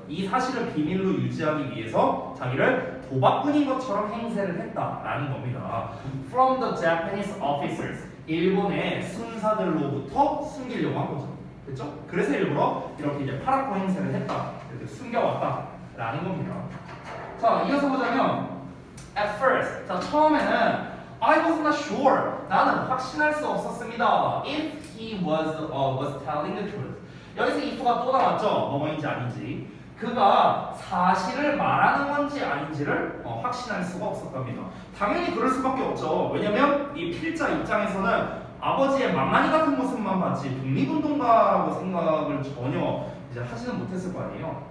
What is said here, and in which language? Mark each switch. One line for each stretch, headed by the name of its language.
Korean: 이 사실을 비밀로 유지하기 위해서 자기를 도박꾼인 것처럼 행세를 했다라는 겁니다.
English: From the Japanese officers,
Korean: 일본의 순사들로부터 숨기려고 한 거죠. 그렇죠? 그래서 일부러 이렇게 이제 파라코 행세를 했다, 이렇게 숨겨왔다라는 겁니다. 자, 이어서 보자면
English: At first,
Korean: 자 처음에는
English: I was not sure.
Korean: 나는 확신할 수 없었습니다.
English: If he was telling the truth.
Korean: 여기서 if가 또 나왔죠. 뭐뭐인지 아닌지. 그가 사실을 말하는 건지 아닌지를 확신할 수가 없었답니다. 당연히 그럴 수밖에 없죠. 왜냐면 이 필자 입장에서는 아버지의 망나니 같은 모습만 봤지 독립운동가라고 생각을 전혀 이제 하지는 못했을 거 아니에요.